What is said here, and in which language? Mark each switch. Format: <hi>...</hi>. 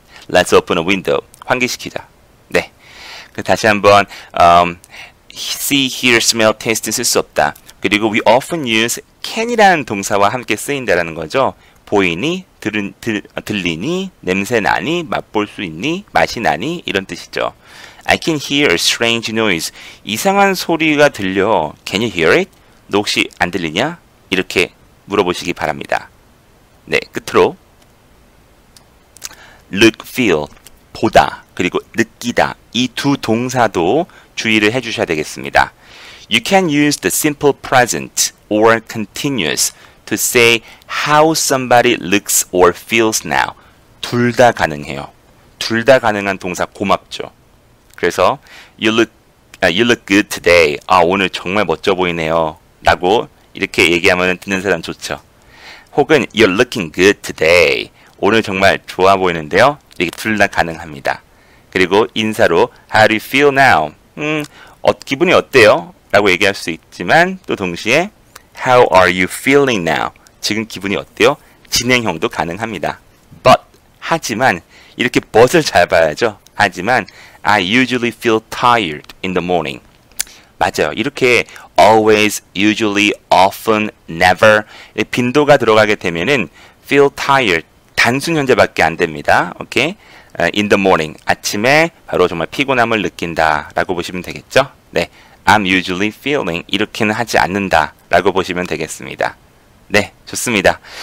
<en>Let's open a window.</en> <ko>환기시키자.</ko> <en>네.</en> <ko>다시 한번 see, hear, smell, taste 쓸 수 없다. 그리고</ko> <en>we often use</en> <ko>can이라는 동사와 함께 쓰인다라는 거죠. 보이니, 들리니, 냄새 나니, 맛볼 수 있니, 맛이 나니 이런 뜻이죠.</ko> <en>I can hear a strange noise.</en> <ko>이상한 소리가 들려.</ko> <en>Can you hear it?</en> <ko>너 혹시 안 들리냐? 이렇게 물어보시기 바랍니다. 네, 끝으로 look, feel, 보다, 그리고 느끼다. 이 두 동사도 주의를 해주셔야 되겠습니다.</ko> <en>You can use the simple present or continuous to say how somebody looks or feels now.</en> <ko>둘 다 가능해요. 둘 다 가능한 동사 고맙죠.</ko> <en>그래서 you look good today.</en> <ko>오늘 정말 멋져 보이네요. 라고 이렇게 얘기하면 듣는 사람 좋죠.</ko> <en>혹은 you're looking good today.</en> <ko>오늘 정말 좋아 보이는데요. 이렇게 둘 다 가능합니다. 그리고 인사로</ko> <en>how do you feel now?</en> <ko>기분이 어때요? 라고 얘기할 수 있지만 또 동시에</ko> <en>how are you feeling now?</en> <ko>지금 기분이 어때요? 진행형도 가능합니다. But 하지만 이렇게 but을 잘 봐야죠.</ko> <en>하지만 I usually feel tired in the morning.</en> <ko>맞아요. 이렇게 always, usually, often, never 빈도가 들어가게 되면은 feel tired 단순 현재밖에 안 됩니다. 오케이?</ko> <en>In the morning</en> <ko>아침에 바로 정말 피곤함을 느낀다라고 보시면 되겠죠? 네,</ko> <en>I'm usually feeling</en> <ko>이렇게는 하지 않는다라고 보시면 되겠습니다. 네, 좋습니다.</ko>